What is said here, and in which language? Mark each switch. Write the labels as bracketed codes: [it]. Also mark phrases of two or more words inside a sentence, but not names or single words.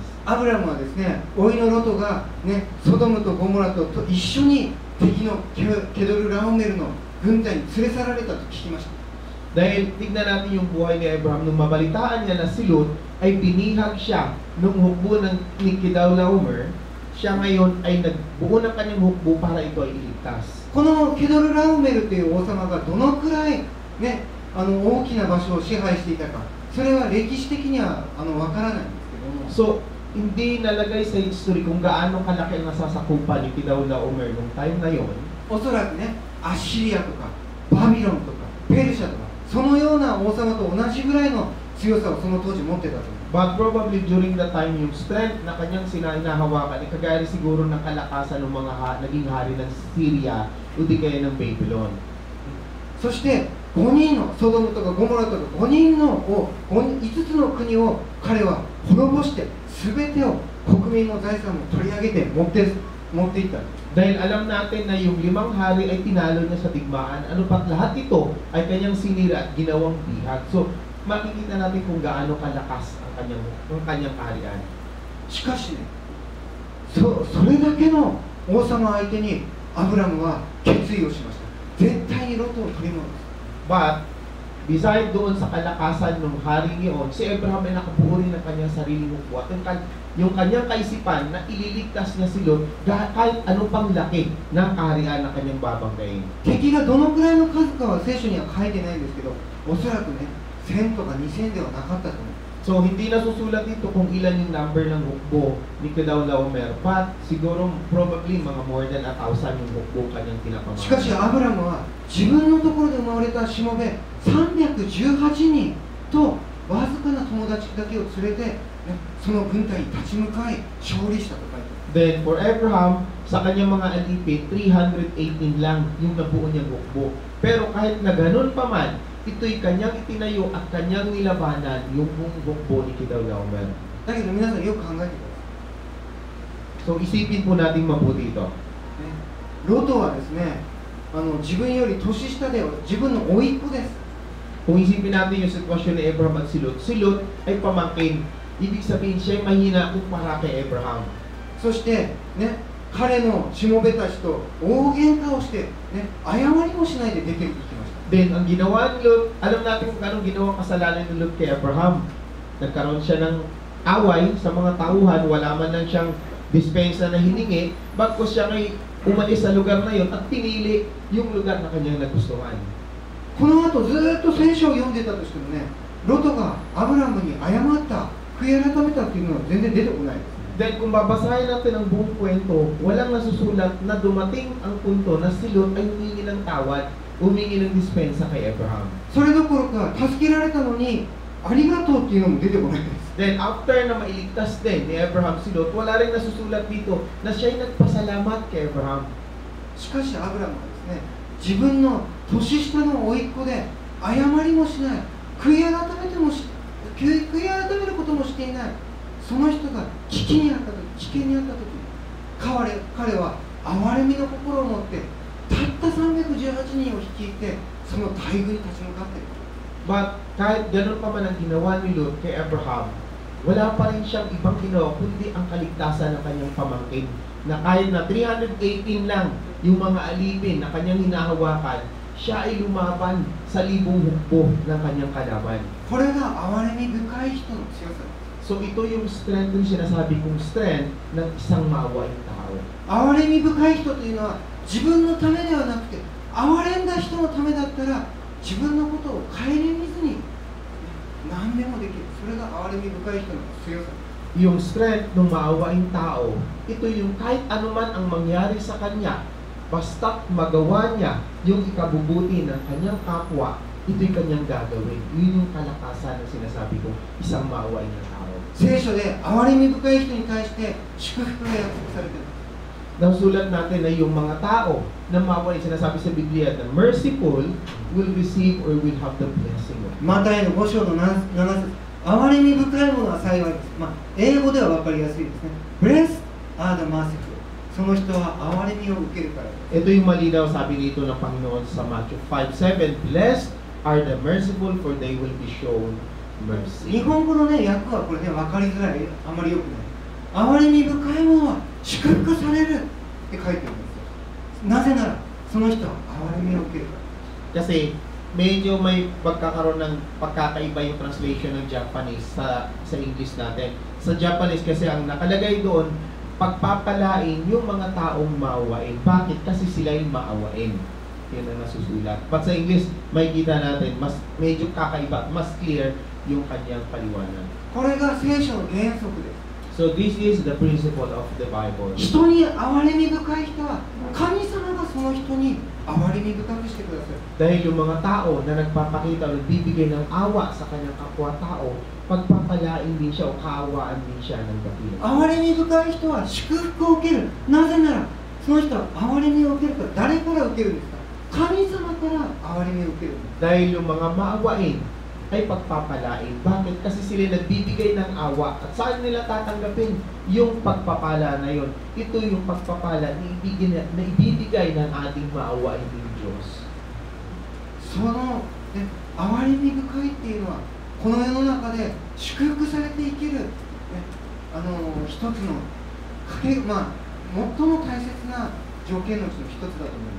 [ja] アブラムはですね、甥のロトが、ね、ソドムとゴモラと一緒に敵のケドル・ラオメルの軍隊に連れ去られたと聞きました。 [tl] Dahil tignan natin yung buhay ni Abraham, nung mabalitaan niya na si Lot ay binihag siya nung hukbo ni Kedorlaomer, siya ngayon ay nagbuo ng kanyang hukbo para ito ay iligtas. [ja] このケドル・ラオメルという王様がどのくらい、ね、大きな場所を支配していたか、それは歴史的にはわからないんですけども。 [tl] So, hindi nalagay sa history kung gaano kalaki ang nasasakupan ni Kedorlaomer nung time na yon. [ja] おそらくね、アッシリアとかバビロンとかペルシャとかそのような王様と同じぐらいの強さをその当時持ってたと思う。 [en] But probably during the time, [tl] yung strength na kanyang sinahawakan, ay kagaya siguro ng kalakasan ng mga naging hari ng Syria o di kaya ng Babylon. [ja] そして5人のソドムとかゴモラとか5つの国を彼は滅ぼして全てを国民の財産を取り上げて持っていった。 [tl] Dahil alam natin na yung 5 hari ay tinalo niya sa digmaan, ano pat lahat ito ay kanyang sinira at ginawang bihag. So, makikita natin kung gaano kalakas ang kanyang kaharian. [ja] しかしね、それだけの王様相手にアブラムは決意をしました。絶対にロトを取り戻す。 [tl] But, beside doon sa kalakasan ng hari niyon, si Abraham ay nakabuo rin ng kanyang sariling hukbo. At yung kanyang kaisipan na ililigtas niya si Lot kahit anong pang laki ng kaharian na kanyang babanggain. [ja] 敵がどのくらいの数かは聖書には書いてないんですけど、おそらくね、1000とか2000ではなかったと思う。 [tl] So, hindi nasusulat dito kung ilan yung number ng hukbo ni Kedorlaomer. But, siguro, probably, mga [en] more than [tl] 1,000 yung hukbo kanyang [ja] しかし [tl] tinapamahan. [ja] アブラムは自分のところで生まれたしもべ318人とわずかな友達だけを連れて、ね、その軍隊に立ち向かい勝利したと書いてある。 [tl] Then, for Abraham, sa kanyang mga alipin, 318 lang yung nabuo niyang hukbo. Pero kahit na ganun pa man, ito'y kanyang itinayo at kanyang nilabanan yung buong hukbo ni Kedorlaomer. [ja] だけど皆さんよく考えてください。 [tl] So, isipin po natin mabuti ito. [ja] ね、ロトはですね、自分より年下で自分の甥っ子です。 [tl] Kung isipin natin yung sitwasyon ni Abraham at si Lot ay pamangkin. Ibig sabihin siya ay mahina kumpara kay Abraham. [ja] そして、ね、彼のしもべたちと大喧嘩をして、ね、謝りもしないで出て行きました。 [tl] Then, ang ginawa ni Lot, alam natin kung anong ginawang kasalanan ni Lot kay Abraham. Nagkaroon siya ng away sa mga tauhan, wala man lang siyang dispensa na hiningi, bagkos siya ay umalis sa lugar na yon at pinili yung lugar na kanyang nagustuhan. [ja] この後ずっと聖書を読んでたとしてもね、ロトがアブラムに謝った、悔い改めたっていうのは全然出てこないです。 [tl] Then, kung babasahin natin ang buong kwento, walang nasusulat na dumating ang punto na si Lot ay humingi ng tawad, humingi ng dispensa kay Abraham. [ja] それどころか助けられたのにありがとうっていうのも出てこないです。 [tl] Then, after na mailigtas din ni Abraham si Lot, wala rin nasusulat dito na siya'y nagpasalamat kay Abraham. [ja] しかしアブラムはですね、自分の年下の甥っ子で謝りもしない、悔い改めることもしていない、その人が危機にあった時、彼は憐れみの心を持ってたった318人を率いてその大軍に立ち向かっている。 [tl] But kahit ganun pa man ang ginawa ni Lot kay Abraham, wala pa rin siyang ibang ginawa kundi ang kaligtasan ng kanyang pamangkin. Na kahit na 318 lang yung mga alipin na kanyang hinahawakan, siya ay lumaban sa libong hukbo ng kanyang kalaban. [ja] これが憐れみ深い人の強さです。 [tl] So ito yung strength, yung sinasabi kong strength ng isang maawaing tao. [ja] 憐れみ深い人というのは自分のためではなくて憐れんだ人のためだったら自分のことを顧みずに何でもできる。それが憐れみ深い人の強さ。 [tl] Yung strength ng maawaing tao, ito yung kahit anuman ang mangyari sa kanya, basta't magawa niya yung ikabubuti ng kanyang kapwa, ito'y kanyang gagawin. Yun yung kalakasan na sinasabi ko, isang maawaing na tao. [ja] 聖書で憐れみ深い人に対して祝福が約束されている。 [tl] Nasulat natin na yung mga tao na maawaing, sinasabi sa Biblia na [en] merciful will receive or will have the blessing of God. [ja] マタイの5章の7節、憐れみ深いものは幸いです。英語では分かりやすいですね。 [en] Blessed are the merciful。 [ja] その人は憐れみを受けるからです。 [tl] Ito yung malinaw sabi dito ng Panginoon sa Matthew 5:7, [en] Blessed are the merciful for they will be shown [ja] 日 [en] mercy. [ja] 本語のね、訳はこれね、分かりづらい、あまり良くない。憐れみ深いものは祝福されるって書いてあるんですよ。なぜなら、その人は憐れみを受けるから。 [tl] Kasi medyo may pagkakaroon ng pagkakaiba yung translation ng Japanese sa English natin. Sa Japanese kasi ang nakalagay doon, pagpapalain yung mga taong maawain. Bakit? Kasi sila yung maawain. Yun ang nasusulat. But sa English, may kita natin, mas medyo kakaiba, mas clear yung kanyang paliwanag. [ja] これが聖書の原則です。 [en] So this is the principle of the Bible. [ja] 人に憐れみ深い人は、神様がその人に憐れみ深くしてください。 [tl] Dahil yung mga tao na nagpapakita o nagbibigay ng awa sa kanyang kapwa-tao, pagpapalain din siya o kaawaan din siya ng dakila. [ja] 憐れみ深い人は祝福を受ける。なぜなら、その人は憐れみを受けるから、誰から受けるんですか？神様から憐れみを受けるんです。 [tl] Dahil yung mga maawain ay pagpapalain. Bakit? Kasi sila nagbibigay ng awa. At saan nila tatanggapin yung pagpapala na yon? Ito yung pagpapala na ibibigay ng ating maawain ng Diyos. [ja] その、ね、憐れみ深いっていうのは、この世の中で祝福されて生きる、ね、一つの最も大切な条件のうちの一つだと思います。